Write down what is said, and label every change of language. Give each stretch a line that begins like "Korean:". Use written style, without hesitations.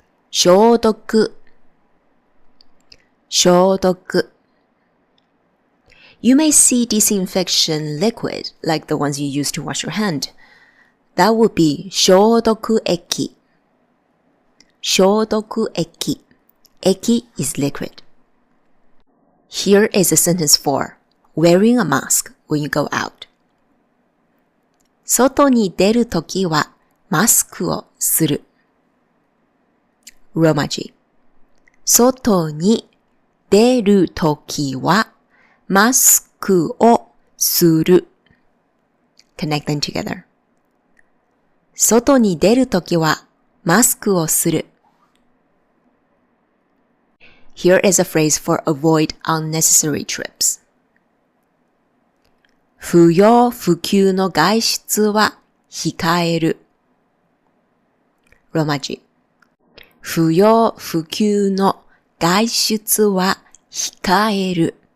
Japanese: 消毒消毒
English: You may see disinfection liquid like the ones you use to wash your hand. That would be
Japanese: 消毒液消毒液
English: Eki is liquid. Here is a sentence for wearing a mask when you go out.
Japanese: 外に出るときはマスクをする。ローマ字。外に出るときはマスクをする。
English: Connect them together.
Japanese: 外に出るときはマスクをする。
English: Here is a phrase for avoid unnecessary trips.
Japanese: 不要不急の外出は控える。ローマ字。不要不急の外出は控える。